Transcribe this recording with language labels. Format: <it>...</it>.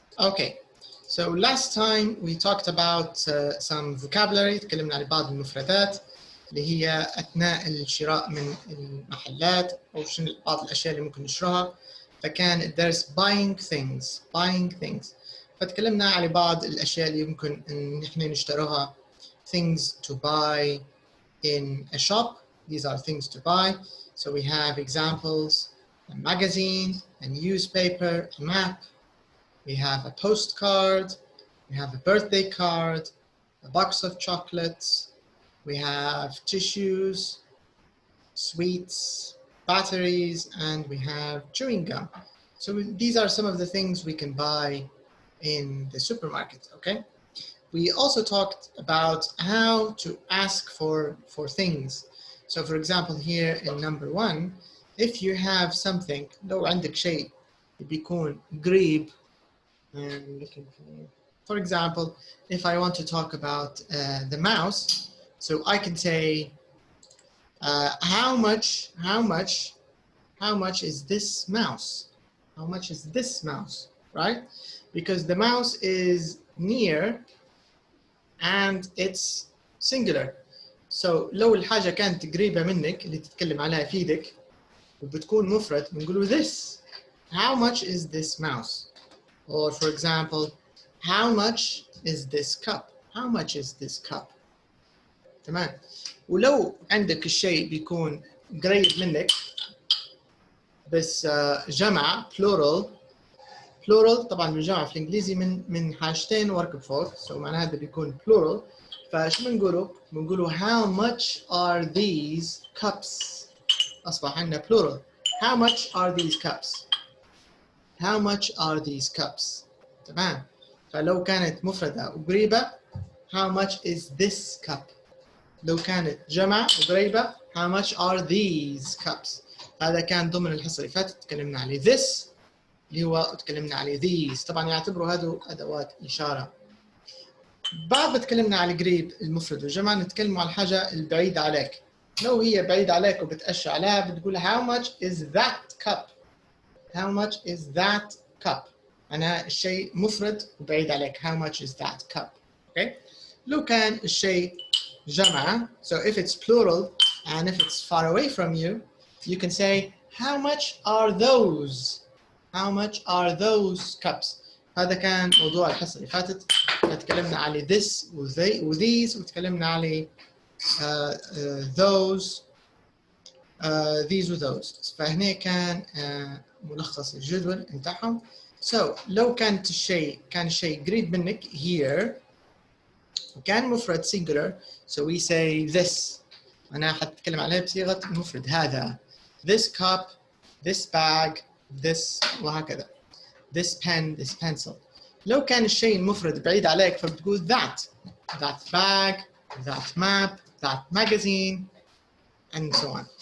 <en>Okay, so last time we talked about some vocabulary.</en> <ar>تكلمنا عن بعض المفردات اللي هي أثناء الشراء من المحلات أو شنو بعض الأشياء اللي ممكن نشتريها. فكان الدرس</ar> <en>buying things.</en> <ar>فتكلمنا على بعض الأشياء اللي يمكن إن إحنا نشتريها.</ar> <en>Things to buy in a shop. These are things to buy. So we have examples: a magazine, a newspaper, a map. We have a postcard, we have a birthday card, a box of chocolates, we have tissues, sweets, batteries, and we have chewing gum. So these are some of the things we can buy in the supermarket, okay? We also talked about how to ask for things. So for example, here in number 1, if you have something,</en> <ar>لو عندك شيء بيكون قريب.</ar> <en>I'm looking for example, if I want to talk about the mouse, so I can say, how much is this mouse? How much is this mouse, right? Because the mouse is near and it's singular.</en> <ar>So لو الحاجة كانت قريبة منك اللي تتكلم عليها في ايدك وبتكون مفرد بنقوله this.</ar> <en>How much is this mouse? Or for example, how much is this cup? How much is this cup? تمام.</en> <ar>ولو عندك الشيء بيكون قريب منك بس جمع plural طبعا الجمع في الانجليزي من حاجتين وركب فوق، so معناها هذا بيكون plural. فشو بنقوله؟ بنقوله</ar> <en>how much are these cups؟</en> <ar>أصبح عندنا plural.</ar> <en>How much are these cups? How much are these cups? تمام.</en> <ar>فلو كانت مفردة وقريبة</ar> <en>how much is this cup؟</en> <ar>لو كانت جمع وقريبة</ar> <en>how much are these cups؟</en> <ar>هذا كان ضمن الحصة اللي فاتت تكلمنا عليه this اللي هو تكلمنا عليه these. طبعا يعتبروا هذو أدوات إشارة. بعد ما تكلمنا على القريب المفرد والجمع نتكلم على الحاجة البعيدة عليك. لو هي بعيدة عليك وبتأشر عليها بتقول</ar> <en>how much is that cup؟ How much is that cup؟</en> <ar>أنا الشيء مفرد وبعيد عليك.</ar> <en>How much is that cup؟ Okay.</en> <ar>لو كان الشيء جمع,</ar> <en>so if it's plural and if it's far away from you, you can say how much are those? How much are those cups؟</en> <ar>هذا كان موضوع الحصة اللي فاتت. تكلمنا على this وthese وتكلمنا على those these وthose. فهنا كان ملخص الجدول بتاعهم. So لو كان الشيء قريب منك here وكان مفرد singular,</ar> <en>so we say this.</en> <ar>أنا حتكلم عليها بصيغة المفرد هذا.</ar> <en>This cup, this bag, this وهكذا. This pen, this pencil.</en> <ar>لو كان الشيء المفرد بعيد عليك فبتقول</ar> <en>that bag, that map, that magazine, and so on.</en>